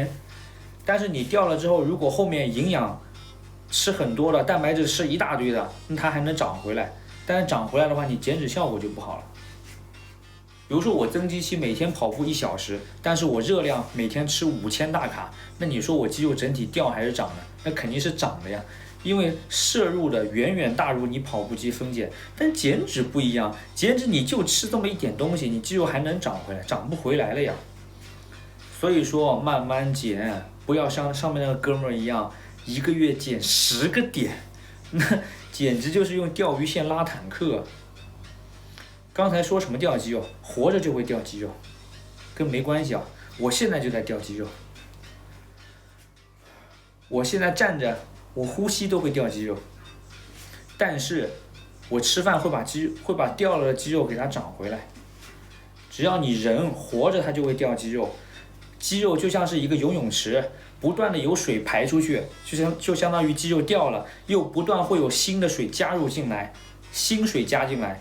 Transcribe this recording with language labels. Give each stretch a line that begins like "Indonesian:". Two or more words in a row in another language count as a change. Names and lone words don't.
Chinese: 但是你掉了之後，如果後面營養吃很多了，蛋白質吃一大堆的，那它還能長回來。但是長回來的話，你減脂效果就不好了。比如說我增肌期每天跑步1小時，但是我熱量每天吃5000大卡，那你說我肌肉整體掉還是長的？那肯定是長的呀，因為攝入的遠遠大於你跑步機分解。但減脂不一樣，減脂你就吃這麼一點東西，你肌肉還能長回來？長不回來了呀。所以說慢慢減，不要像上面那個哥們兒一樣，1個月減10個點，那簡直就是用釣魚線拉坦克。剛才說什麼掉肌肉？活着就會掉肌肉，跟沒關係啊！我現在就在掉肌肉，我現在站着，我呼吸都會掉肌肉，但是我吃飯會把掉了的肌肉給它長回來。只要你人活着，它就會掉肌肉。肌肉就像是一個游泳池，不斷的有水排出去，就相當於肌肉掉了，又不斷會有新的水加入進來，新水加進來。